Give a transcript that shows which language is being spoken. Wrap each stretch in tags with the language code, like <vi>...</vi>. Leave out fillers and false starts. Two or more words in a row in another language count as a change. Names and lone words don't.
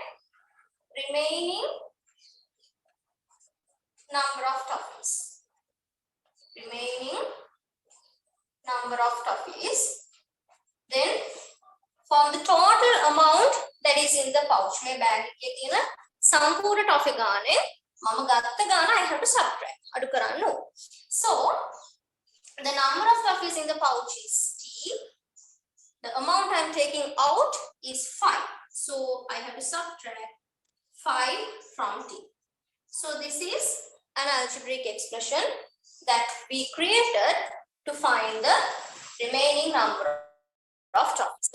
<en>Remaining number of toffees. Remaining number of toffees. Then from the total amount that is in the pouch, my bag</en> <si>එකේ තියෙන සම්පූර්ණ toffee ගානේ මම ගත්ත ගාන</si> <en>I have to subtract.</en> <si>අඩු කරන්න ඕන.</si> <en>So the number of toffees in the pouch is T. The amount I am taking out is 5. So I have to subtract 5 from T. So this is an algebraic expression that we created to find the remaining number of toffees.</en>